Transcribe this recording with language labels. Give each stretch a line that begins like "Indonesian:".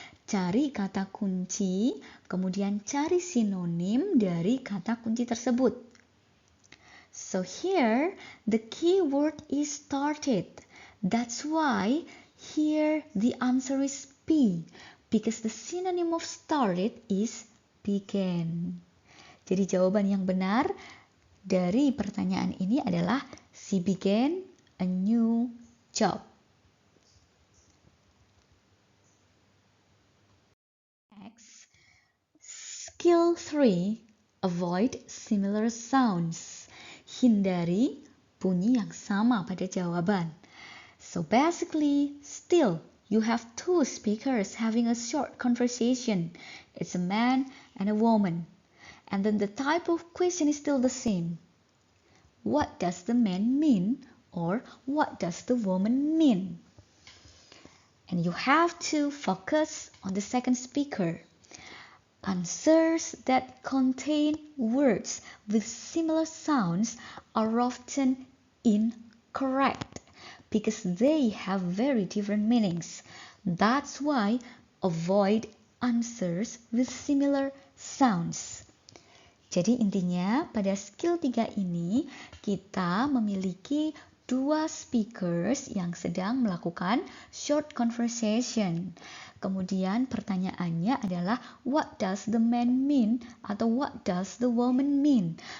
Indonesian: cari kata kunci, kemudian cari sinonim dari kata kunci tersebut.
English: So here, the key word is started. That's why here the answer is P, because the synonym of started is began.
Indonesian: Jadi jawaban yang benar dari pertanyaan ini adalah
English: she began a new job. Next, skill 3, avoid similar sounds.
Indonesian: Hindari bunyi yang sama pada jawaban.
English: So basically, still, you have two speakers having a short conversation. It's a man and a woman. And then the type of question is still the same. What does the man mean? Or what does the woman mean? And you have to focus on the second speaker. Answers that contain words with similar sounds are often incorrect because they have very different meanings. That's why avoid answers with similar sounds.
Indonesian: Jadi intinya pada skill 3 ini kita memiliki dua speakers yang sedang melakukan short conversation. Kemudian pertanyaannya adalah
English: what does the man mean
Indonesian: atau
English: what does the woman mean?